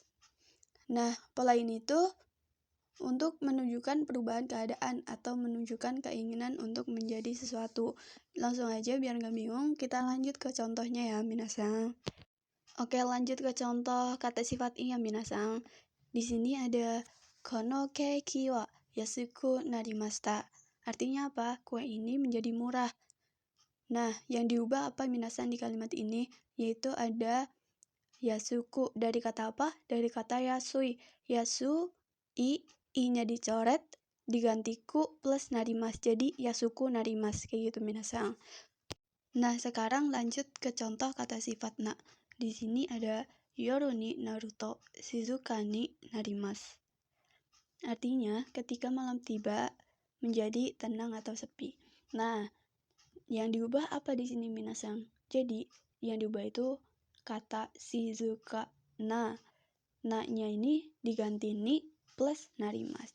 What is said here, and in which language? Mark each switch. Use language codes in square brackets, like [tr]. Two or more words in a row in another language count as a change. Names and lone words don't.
[id] Nah, pola ini tuh untuk menunjukkan perubahan keadaan atau menunjukkan keinginan untuk menjadi sesuatu. Langsung aja biar gak bingung, kita lanjut ke contohnya ya minasang. Oke, lanjut ke contoh kata sifat i ya minasang. Di sini ada [ja] このケーキは安くなりました. [id] Artinya apa? Kue ini menjadi murah. Nah, yang diubah apa minasang di kalimat ini? Yaitu ada yasuku. Dari kata apa? Dari kata yasui. Yasu, i-nya dicoret, diganti ku plus narimas. Jadi [ja] 安くなります. [id] Kayak gitu minasang. Nah, sekarang lanjut ke contoh kata sifat na. Di sini ada [ja] 夜になると静かになります. [id] Artinya, ketika malam tiba menjadi tenang atau sepi. Nah, yang diubah apa di sini minasang? Jadi, yang diubah itu kata [ja] 静かな. [id] Na-nya ini diganti ni plus narimas.